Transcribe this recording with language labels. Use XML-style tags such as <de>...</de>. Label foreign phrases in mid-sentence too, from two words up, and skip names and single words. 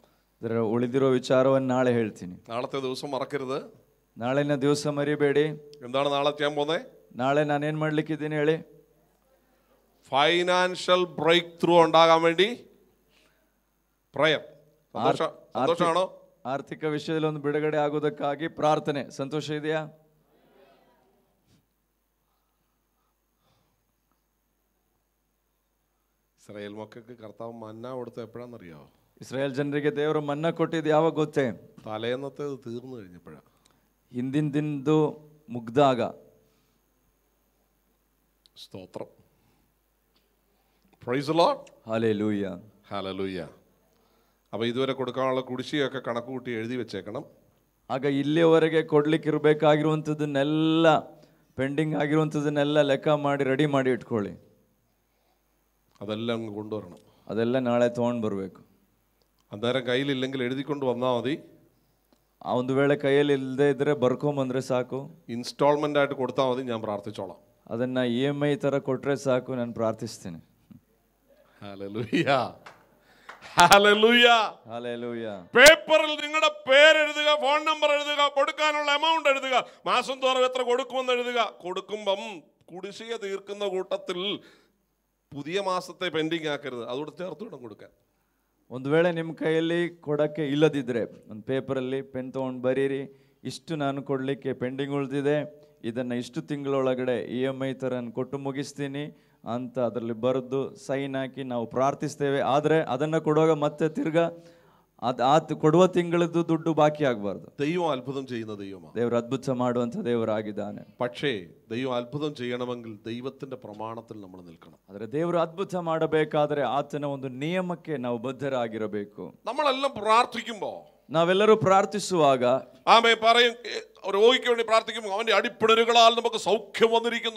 <kn>ಇದರ ಉಳಿದಿರೋ ವಿಚಾರವನ್ನು ನಾಳೆ ಹೇಳ್ತೀನಿ.</kn> <ml>നാളത്തെ ദിവസം മറക്കരുത്.</ml> <kn>ನಾಳಿನ ದಿವಸ ಮರಿಬೇಡಿ.</kn> <ml>എന്താണ് നാളെ ചെയ്യാൻ പോകുന്നത്?</ml> <kn>ನಾಳೆ ನಾನೇನು ಮಾಡ್ಲಿಕ್ಕಿದ್ದೀನಿ ಹೇಳಿ?</kn> <en>financial breakthrough</en> <ml>ഉണ്ടാകാൻ വേണ്ടി പ്രയർ. സന്തോഷമാണോ?</ml> <kn>ಆರ್ಥಿಕ ವಿಷಯದಲ್ಲಿ ಒಂದು ಬಿಡುಗಡೆ ಆಗೋದಕ್ಕಾಗಿ ಪ್ರಾರ್ಥನೆ. ಸಂತೋಷ ಇದೆಯಾ?</kn> <ml>ഇസ്രായേൽ മക്കൾക്ക് കർത്താവ് മന്ന കൊടുത്ത എപ്പോഴാണെന്നറിയാവോ?</ml> <kn>ಇಸ್ರಾಯೇಲ್ ಜನರಿಗೆ ದೇವರು ಮನ್ನಾ ಕೊಟ್ಟಿದ್ದು ಯಾವಾಗ ಗೊತ್ತೇ?</kn> <ml>തലേന്നത്തേത് തീർന്നു കഴിഞ്ഞപ്പോഴാണ്.</ml> <kn>ಹಿಂದಿನ ದಿನದ್ದು ಮುಗ್ದಾಗ.</kn> <en>സ്തോത്രം. praise the Lord.</en> <ml>ഹല്ലേലൂയ. ഹല്ലേലൂയ. അപ്പോൾ ഇതുവരെ കൊടുക്കാനുള്ള കുടിശ്ശികയൊക്കെ കണക്ക് കൂട്ടി എഴുതി വെച്ചേക്കണം.</ml> <kn>ಆಗ ಇಲ್ಲಿಯವರೆಗೆ ಕೊಡ್ಲಿಕ್ಕೆ ಇರಬೇಕಾಗಿರುವಂಥದ್ದನ್ನೆಲ್ಲ, ಪೆಂಡಿಂಗ್ ಆಗಿರುವಂಥದ್ದನ್ನೆಲ್ಲ ಲೆಕ್ಕ ಮಾಡಿ ರೆಡಿ ಮಾಡಿ ಇಟ್ಕೊಳ್ಳಿ.</kn> <ml>അതെല്ലാം അങ്ങ് കൊണ്ടുവരണം.</ml> <kn>ಅದೆಲ್ಲ ನಾಳೆ ತೊಗೊಂಡು ಬರಬೇಕು.</kn> <ml>അന്നേരം കയ്യിലില്ലെങ്കിൽ എഴുതിക്കൊണ്ട് വന്നാൽ മതി.</ml> <kn>ಆ ಒಂದು ವೇಳೆ ಕೈಯಲ್ಲಿ ಇಲ್ಲದೆ ಇದ್ರೆ ಬರ್ಕೊಂಬಂದ್ರೆ ಸಾಕು.</kn> <ml>ഇൻസ്റ്റാൾമെൻ്റ് ആയിട്ട് കൊടുത്താൽ മതി, ഞാൻ പ്രാർത്ഥിച്ചോളാം.</ml> <kn>ಅದನ್ನು EMI ಥರ ಕೊಟ್ಟರೆ ಸಾಕು, ನಾನು ಪ್ರಾರ್ಥಿಸ್ತೀನಿ.</kn> <ml>ഹല്ലേലൂയ. ഹല്ലേലൂയ. ഹല്ലേലൂയ. പേപ്പറിൽ നിങ്ങളുടെ പേരെഴുതുക,</ml> <en>phone number</en> <ml>എഴുതുക, കൊടുക്കാനുള്ള എമൗണ്ട് എഴുതുക, മാസം തോറും എത്ര കൊടുക്കുമെന്ന് എഴുതുക. കൊടുക്കുമ്പം കുടിശ്ശിക തീർക്കുന്ന കൂട്ടത്തിൽ പുതിയ മാസത്തെ പെൻഡിങ് ആക്കരുത്, അതോടെ ചേർത്ത് വേണം കൊടുക്കാൻ.</ml> <kn>ಒಂದು ವೇಳೆ ನಿಮ್ಮ ಕೈಯಲ್ಲಿ ಕೊಡೋಕ್ಕೆ ಇಲ್ಲದಿದ್ದರೆ ಒಂದು ಪೇಪರಲ್ಲಿ ಪೆನ್ ತೊಗೊಂಡು ಬರೀರಿ, ಇಷ್ಟು ನಾನು ಕೊಡಲಿಕ್ಕೆ ಪೆಂಡಿಂಗ್ ಉಳಿದಿದೆ, ಇದನ್ನು ಇಷ್ಟು ತಿಂಗಳೊಳಗಡೆ EMI ಥರ ನಾನು ಕೊಟ್ಟು ಮುಗಿಸ್ತೀನಿ ಅಂತ ಅದರಲ್ಲಿ ಬರೆದು ಸೈನ್ ಹಾಕಿ ನಾವು ಪ್ರಾರ್ಥಿಸ್ತೇವೆ. ಆದರೆ ಅದನ್ನು ಕೊಡುವಾಗ ಮತ್ತೆ ತಿರ್ಗಾ ಅದು ಕೊಡುವ ತಿಂಗಳದ್ದು ದುಡ್ಡು ಬಾಕಿ ಆಗಬಾರ್ದು.</kn> <ml>ദൈവം അത്ഭുതം ചെയ്യുന്ന ദൈവമാണ്.</ml> <kn>ದೇವರು ಅದ್ಭುತ ಮಾಡುವಂಥ ದೇವರಾಗಿದ್ದಾನೆ.</kn> <ml>പക്ഷേ ദൈവം അത്ഭുതം ചെയ്യണമെങ്കിൽ ദൈവത്തിന്റെ പ്രമാണത്തിൽ നമ്മൾ നിൽക്കണം.</ml> <kn>ಆದರೆ ದೇವರು ಅದ್ಭುತ ಮಾಡಬೇಕಾದ್ರೆ ಆತನ ಒಂದು ನಿಯಮಕ್ಕೆ ನಾವು ಬದ್ಧರಾಗಿರಬೇಕು.</kn> <ml>നമ്മളെല്ലാം പ്രാർത്ഥിക്കുമ്പോൾ,</ml> <kn>ನಾವೆಲ್ಲರೂ ಪ್ರಾರ್ಥಿಸುವಾಗ,</kn> <ml>ആമേ പറയും, രോഗിക്ക് വേണ്ടി പ്രാർത്ഥിക്കുമ്പോൾ അവന്റെ അടിപ്പിണരുകളാൽ നമുക്ക് സൗഖ്യം വന്നിരിക്കുന്നു.</ml>